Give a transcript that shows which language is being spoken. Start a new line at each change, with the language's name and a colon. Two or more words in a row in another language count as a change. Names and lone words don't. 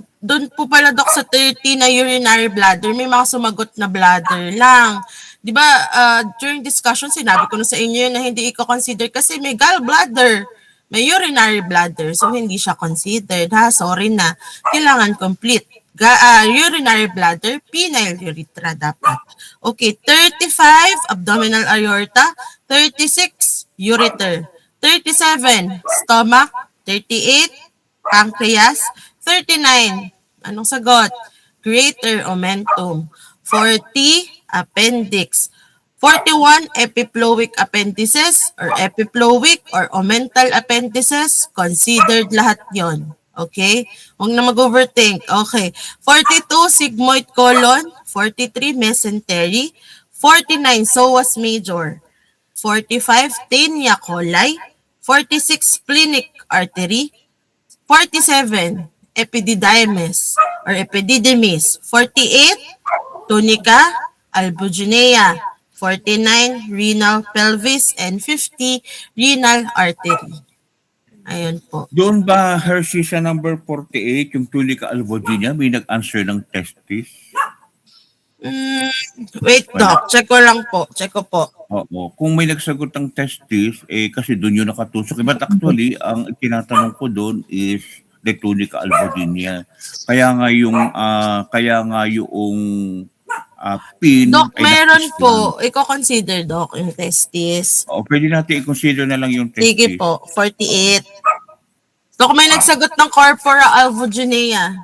Filipino: doon po pala Doc sa 30 na
English: urinary bladder,
Filipino: may mga sumagot na bladder lang. 'Di ba, during discussion sinabi ko na sa inyo na hindi i-consider kasi may gallbladder, may
English: urinary bladder,
Filipino: so hindi siya considered ha. Sorry na. Kailangan complete.
English: Urinary bladder, penile urethra dapat. Okay, 35 abdominal aorta, 36 ureter, 37 stomach, 38 pancreas, 39
Filipino: anong sagot?
English: Greater omentum, 40 appendix, 41 epiploic appendices or epiploic or omental appendices,
Filipino: considered lahat yon. Okay? Huwag na mag-overthink. Okay.
English: 42 sigmoid colon, 43 mesentery, 49 psoas major, 45 tinea coli, 46 splenic artery, 47 epididymis or epididymis, 48 tunica albuginea, 49 renal pelvis, and 50 renal artery.
Filipino: Ayun po. Doon ba, Hershey, sa number 48, yung tunica albuginea, may nag-answer ng testis? Wait, Doc. Check ko lang po. Check ko po. Oo. Kung may nagsagot ng testis, kasi doon yung nakatusok. But actually, ang tinatanong ko doon is
English: the tunica albuginea.
Filipino: Kaya nga yung pin. Doc, meron po. Iko-consider, Doc, yung testis. O, pwede natin i-consider na lang yung testis. Sige po, 48. Doc, may nagsagot ng corpora albuginea.